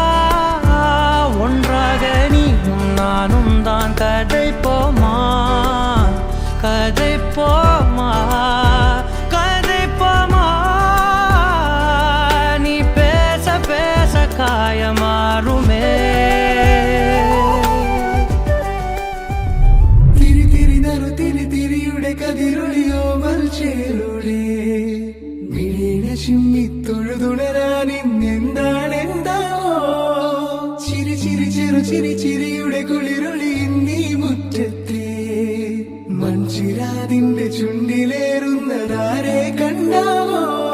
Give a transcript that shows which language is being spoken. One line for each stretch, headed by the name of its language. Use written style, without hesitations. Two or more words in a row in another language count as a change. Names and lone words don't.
Tamil: ஒன்றாக நீயும் நானும் தான் கதை போமா கதை போமா கதை போமா நீ பேச பேச காயமாறுமே
Malayalam: തിരി തിരി നറു തിരി തിരിയുടെ കതിരൊളിയോ മൽച്ചേലൂടെ മിഴീണ ചിമ്മി തൊഴുതുണരാൻ ഇന്നെന്താണെന്താവോ ചിരി ചിരി ചെറു ചിരി ചിരിയുടെ കുളിരൊളി നീ മുറ്റത്തെ മൺചിരാതിന്റെ ചുണ്ടിലേറുന്നതാരെ കണ്ടാവോ